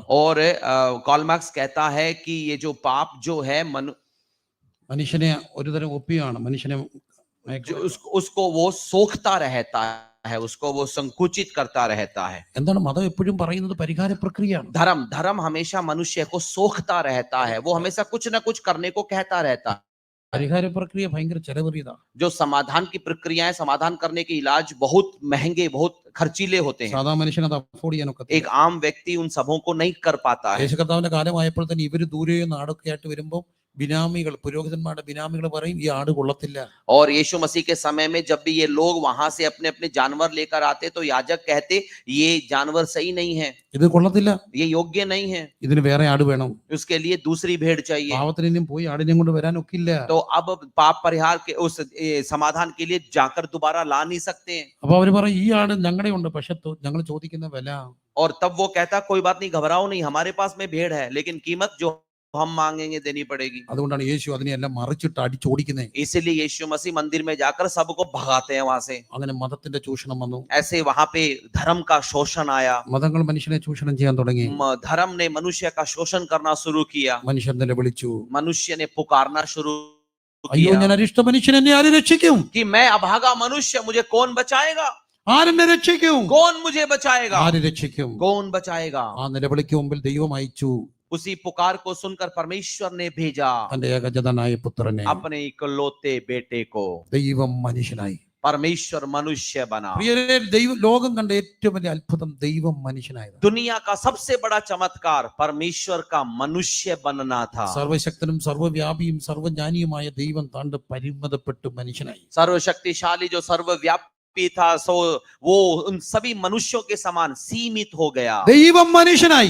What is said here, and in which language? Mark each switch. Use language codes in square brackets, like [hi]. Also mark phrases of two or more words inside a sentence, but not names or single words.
[hi] और कार्ल मार्क्स कहता है कि ये जो पाप जो है [ml] മനുഷ്യനെ ഒരുതരം ഒപ്പിയാണ്. മനുഷ്യനെ [hi] उसको वो सोखता रहता है, उसको वो संकुचित करता रहता है। [ml] എന്താണ് മതം എപ്പോഴും പറയുന്നത് പരിഹാര പ്രക്രിയയാണ്. [hi] धर्म हमेशा मनुष्य को सोखता रहता है, वो हमेशा कुछ ना कुछ करने को कहता रहता है। [ml] പരിഹാര പ്രക്രിയ ഭയങ്കര ചെലവേറിയതാണ്. [hi] जो समाधान की प्रक्रियाएं, समाधान करने के इलाज बहुत महंगे, बहुत खर्चीले होते हैं। [ml] സാധാ മനുഷ്യന് അത് അഫോർഡ് ചെയ്യാനൊക്കെ [hi] एक आम व्यक्ति उन सबों को नहीं कर पाता है। [ml] യേശു കർത്താവിന്റെ കാലമായപ്പോൾ തന്നെ ഇവര് ദൂരെ നാടൊക്കെ ആയിട്ട് വരുമ്പോൾ ബിനാമികൾ, പുരോഹിതന്മാരുടെ ബിനാമികൾ പറയും ഈ ആട് കൊള്ളത്തില്ല. [hi] और यीशु मसीह के समय में जब भी ये लोग वहां से अपने अपने जानवर लेकर आते तो याजक कहते ये जानवर सही नहीं है, [ml] ഇത് കൊള്ളത്തില്ല, [hi] ये योग्य नहीं है, [ml] ഇതിന് വേറെ ആട് വേണം. [hi] उसके लिए दूसरी भेड़ चाहिए। [ml] പാവത്തിനും പോയി ആടിനെയും കൊണ്ട് വരാൻ ഒക്കില്ല. [hi] तो अब पाप परिहार के उस समाधान के लिए जाकर दोबारा ला नहीं सकते हैं। [ml] അപ്പൊ അവര് പറയും ഈ ആട് ഞങ്ങളുടെ ഉണ്ട്, പക്ഷെ ഞങ്ങൾ ചോദിക്കുന്ന വില. [hi] और तब वो कहता कोई बात नहीं, घबराओ नहीं, हमारे पास में भेड़ है, लेकिन कीमत जो हम मांगेंगे देनी पड़ेगी। [ml] അതുകൊണ്ടാണ് യേശു അതിനെല്ലാം മറിച്ചിട്ട് അടിച്ചോടിക്കുന്നത്. [hi] इसीलिए यीशु मसीह मंदिर में जाकर सबको भगाते हैं वहां से। [ml] അങ്ങനെ മതത്തിന്റെ ചൂഷണം വന്നു. [hi] ऐसे वहां पे धर्म का शोषण आया, [ml] മതങ്ങൾ മനുഷ്യനെ ചൂഷണം ചെയ്യാൻ തുടങ്ങി. [hi] धर्म ने मनुष्य का शोषण करना शुरू किया। [ml] മനുഷ്യൻ നിലവിളിച്ചു, [hi] मनुष्य ने पुकारना शुरू [ml] അയ്യോ ഞാൻ അരിഷ്ട മനുഷ്യൻ, എന്നെ ആര് രക്ഷിക്കും? [hi] कि मैं अभागा मनुष्य, मुझे कौन बचाएगा? [ml] ആരെന്നെ രക്ഷിക്കും? [hi] कौन मुझे बचाएगा? [ml] ആര് രക്ഷിക്കും? [hi] कौन बचाएगा? [ml] ആ നിലവിളിക്ക് മുമ്പിൽ ദൈവം അയച്ചു [hi] उसी पुकार को सुनकर परमेश्वर ने भेजा [ml] തന്റെ ഏകജാതനായ പുത്രനെ. [hi] अपने इकलौते बेटे को। [ml] ദൈവം മനുഷ്യനായി. [hi] परमेश्वर मनुष्य बना। [ml] പ്രിയരേ, ലോകം കണ്ട ഏറ്റവും വലിയ അത്ഭുതം ദൈവം മനുഷ്യനായത്. [hi] दुनिया का सबसे बड़ा चमत्कार परमेश्वर का मनुष्य बनना था। [ml] സർവശക്തനും സർവ്വവ്യാപിയും സർവ്വജ്ഞാനിയുമായ ദൈവം താണ്ട് പരിമിതപ്പെട്ടു മനുഷ്യനായി. [hi] सर्वशक्तिशाली जो सर्वव्यापी था, सो वो उन सभी मनुष्यों के समान सीमित हो गया। [ml] ദൈവം മനുഷ്യനായി.